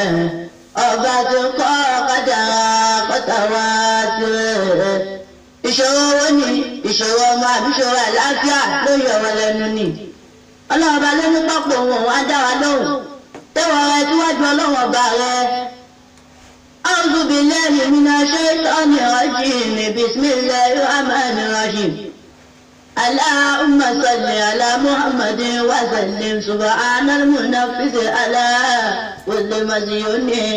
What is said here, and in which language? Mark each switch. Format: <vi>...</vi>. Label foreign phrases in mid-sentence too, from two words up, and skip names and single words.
<yo>Ọba ti ń kọ́ kádàrá kọ́tà wá sí rẹ̀. Ìṣòro owó ni ìṣòro ọmọ àbí ìṣòro àlàáfíà ló yọ wọn lẹ́nu ni. Ọlọ́run bá lóní pápọ̀ òun wá dá wa lóhùn tẹ́wọ̀ rẹ síwájú Ọlọ́run ọba rẹ.</yo> <ar>أعوذ بالله من الشيطان الرجيم بسم الله الرحمن الرحيم. اللهم صل على محمد وسلم سبحان المنفس على كل مديون.</ar>